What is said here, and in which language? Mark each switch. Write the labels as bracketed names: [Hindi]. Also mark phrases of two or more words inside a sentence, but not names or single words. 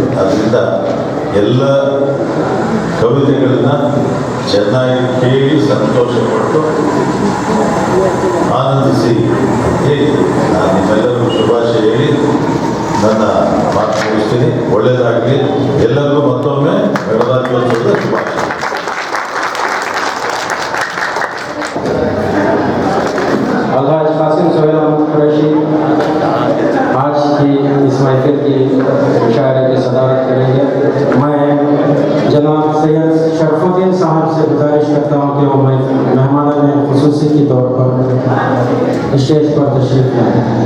[Kannada] ಅದರಿಂದ ಎಲ್ಲ ಕವಿತೆಗಳನ್ನ ಚೆನ್ನಾಗಿ ಕೇಳಿ ಸಂತೋಷಪಟ್ಟು ಆನಂದಿಸಿ ಹೇಳಿ ನಾನು ನಿಮ್ಮೆಲ್ಲರಿಗೂ ಶುಭಾಶಯ ಹೇಳಿ ನನ್ನ ಮಾತು ಮುಗಿಸ್ತೀನಿ. ಒಳ್ಳೆಯದಾಗಲಿ. ಎಲ್ಲರಿಗೂ ಮತ್ತೊಮ್ಮೆ ಗಣರಾಜ್ಯೋತ್ಸವದ ಶುಭಾಶಯ. [Urdu] الحاج قاسم سہیل احمد قریشی آج کی اس محفل کی مشاعرے کی صدارت کریں گے. میں جناب سید شرف الدین صاحب سے گزارش کرتا ہوں کہ وہ مہمانان خصوصی کے طور پر اسٹیج پر تشریف لائیں.